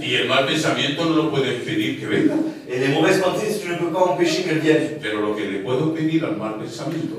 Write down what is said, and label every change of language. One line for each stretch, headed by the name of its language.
Spanish: Y el mal pensamiento no lo puedes pedir que venga.
French: Et les mauvaises pensées, tu ne peux pas empêcher qu'elles viennent.
Spanish: Pero lo que le puedo pedir al mal pensamiento